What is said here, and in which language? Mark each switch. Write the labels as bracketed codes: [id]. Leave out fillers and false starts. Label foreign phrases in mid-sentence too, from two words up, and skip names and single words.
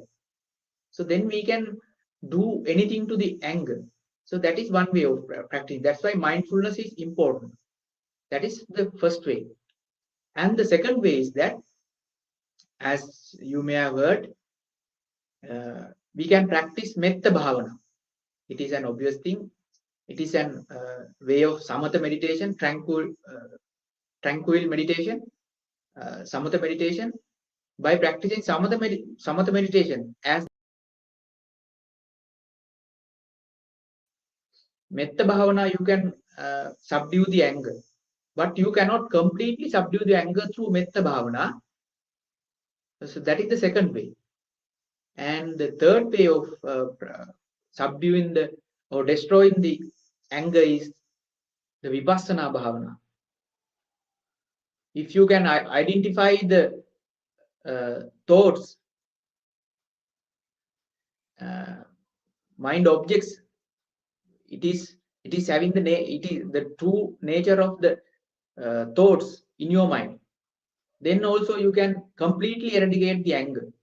[en] So then we can do anything to the anger. So that is one way of practicing. That's why mindfulness is important. That is the first way. And the second way is that, as you may have heard, we can practice [pi] metta bhavana. [en] It is an obvious thing. It is an way of samatha meditation, tranquil meditation, samatha meditation. By practicing samatha meditation, as [pi] metta bhavana, [en] you can subdue the anger, but you cannot completely subdue the anger through [pi] metta bhavana. [en] So that is the second way. And the third way of subduing or destroying the anger is the [pi] vipassana bhavana. [en] If you can identify the thoughts, mind objects, it is having it is the true nature of the thoughts in your mind, then also you can completely eradicate the anger.